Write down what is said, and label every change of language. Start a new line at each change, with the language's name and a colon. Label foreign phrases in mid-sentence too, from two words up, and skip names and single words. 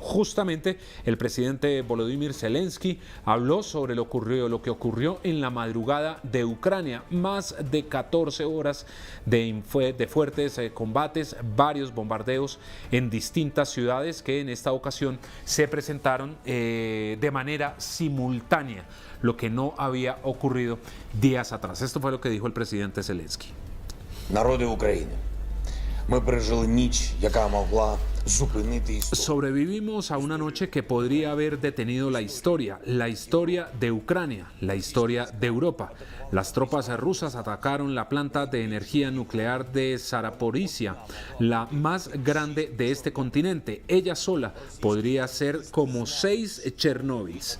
Spanish: Justamente el presidente Volodymyr Zelensky habló sobre lo que ocurrió en la madrugada de Ucrania, más de 14 horas de fuertes combates, varios bombardeos en distintas ciudades que en esta ocasión se presentaron de manera simultánea, lo que no había ocurrido días atrás. Esto fue lo que dijo el presidente Zelensky.
Ukrainian: Народи України, ми пережили ніч, яка могла зупинити історію.
Spanish: Sobrevivimos a una noche que podría haber detenido la historia de Ucrania, la historia de Europa. Las tropas rusas atacaron la planta de energía nuclear de Zaporizhia, la más grande de este continente. Ella sola podría ser como 6 Chernóbils.